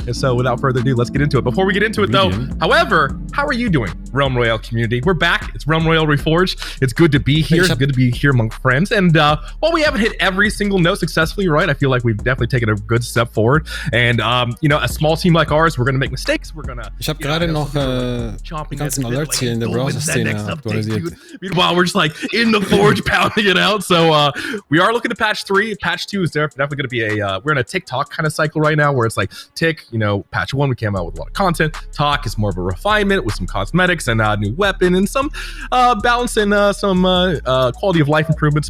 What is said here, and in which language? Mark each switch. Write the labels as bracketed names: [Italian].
[English] And so without further ado, let's get into it. Before we get into it though, however, how are you doing, Realm Royale community? We're back. It's Realm Royale Reforged. It's good to be here. It's good to be here among friends. And while we haven't hit every single note successfully, right, I feel like we've definitely taken a good step forward. And you know, a small team like ours, we're gonna make mistakes. We're gonna. [German] Ich habe gerade noch die ganzen Alerts hier in der Browser-Szene aktualisiert. [English] Meanwhile, we're just like in the Forge pounding it out. So we are looking to patch 3. Patch 2 is definitely going to be we're in a TikTok kind of cycle right now where it's like tick, you know, patch 1 we came out with a lot of content. Talk is more of a refinement with some cosmetics. graphics and a new weapon and some balance and some quality of life improvements.